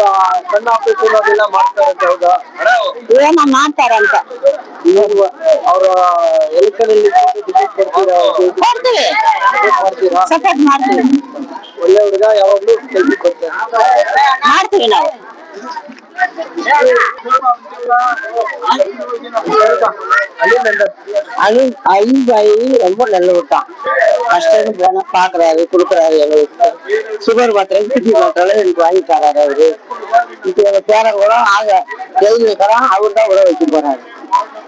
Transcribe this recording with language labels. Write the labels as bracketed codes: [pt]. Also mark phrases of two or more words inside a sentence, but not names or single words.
[kn] ಸಣ್ಣ ಆಪರೇಷನ್ ಅದೆಲ್ಲ ಮಾಡ್ತಾರೆ ಅಂತ ಹೌದಾ? ಏನೋ ಮಾಡ್ತಾರಂತ ಅವರ ಎಲೆಕ್ಷನ್ ಅಲ್ಲಿ ಟಿಕೆಟ್ ಕೊಡ್ತೀರಾ? ಕೊಡ್ತೀವಿ, ಮಾಡ್ತೀರಾ? ಸಪೋರ್ಟ್ ಮಾಡ್ತೀವಿ, ಒಳ್ಳೆ ಹುಡುಗ, ಯಾವಾಗ್ಲೂ ಕೆಲ್ಸಕ್ಕೆ ಬರ್ತಾರೆ. ಮಾಡ್ತೀವಿ ನಾವು. [ta] அலிம் பாய் ரொம்ப நல்ல விட்டான். கஷ்டம் போனா பாக்குறாரு, கொடுக்குறாரு, எங்களுக்கு சுகர் மாத்திரை, கிட்னி மாத்திரை எனக்கு வாங்கி தராரு அவரு. இப்ப எங்க பேரன் கூட ஆக ஜெயிலுக்கு அவரு தான் உழ வைக்க போறாரு.